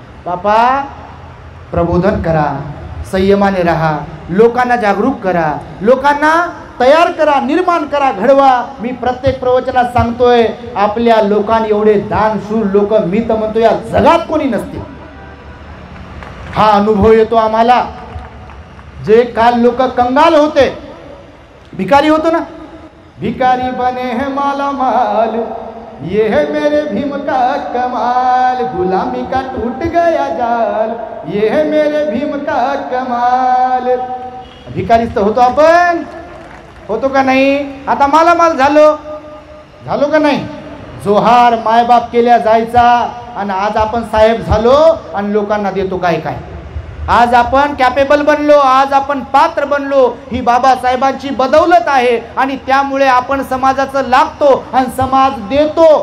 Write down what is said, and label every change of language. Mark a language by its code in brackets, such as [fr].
[mr] बापा प्रबोधन करा, संयमाने राहा, लोकांना जागरूक करा, लोकांना तयार करा, निर्माण करा, घडवा. मी प्रत्येक प्रवचनात सांगतोय, आपल्या लोकांनी एवढे दानशूर लोक मी तर म्हणतो या जगात कोणी नसते. हा अनुभव येतो आम्हाला. जे काल लोक कंगाल होते, भिकारी होतो ना, [hi] भिकारी बने है माला माल, ये है मेरे भीम का कमाल, गुलामी का टूट गया जाल, ये है मेरे भीम का कमाल. [mr] भिकारीच तर होतो आपण, होतो का नाही. आता मालामाल झालो का नाही. जोहार मायबाप केल्या जायचा आणि आज आपण साहेब झालो आणि लोकांना देतो काय. आज आपण कॅपेबल बनलो, आज आपण पात्र बनलो, ही बाबासाहेबांची बदौलत आहे आणि त्यामुळे आपण समाजाचं लागतो आणि समाज देतो.